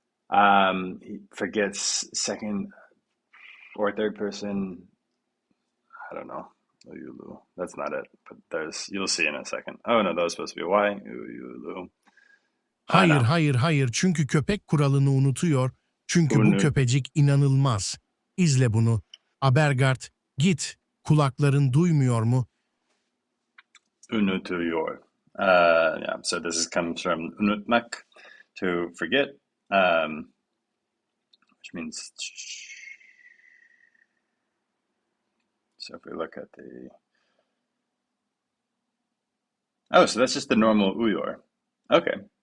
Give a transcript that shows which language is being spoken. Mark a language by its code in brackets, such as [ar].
[en] He forgets second or third person. I don't know. Uyulu. That's not it. But you'll see in a second. Oh no, that was supposed to be Y. Uyulu. [tr] Hayır, [en] No. [tr] hayır, hayır. Çünkü köpek kuralını unutuyor. Çünkü bu köpecik inanılmaz. İzle bunu. Abergart, git. Kulakların duymuyor mu? Unutuyor. [en] Yeah. So this comes from unutmak, to forget, which means. So if we look at so that's just the normal uyor. Okay.